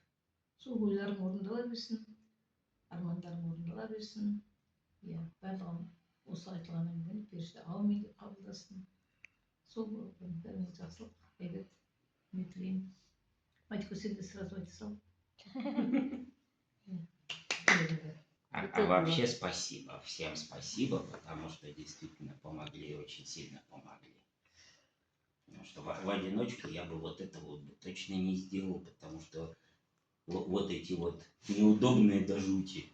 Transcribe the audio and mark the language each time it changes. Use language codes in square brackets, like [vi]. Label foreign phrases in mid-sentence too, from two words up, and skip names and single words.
[kk] Сол ойларың орындала берсін, армандарың орындала берсін. Барлығын осы айтылғанымен періште аумин деп қабылдасын. Сол бәріңіз жақсылық, бейбіт, мен тілеймін. Мадика, сен де сразу айта сал. [ru] А вообще спасибо, всем спасибо, потому что действительно помогли, очень сильно помогли. Потому что в одиночку я бы вот это вот точно не сделал, потому что вот эти вот неудобные до жути,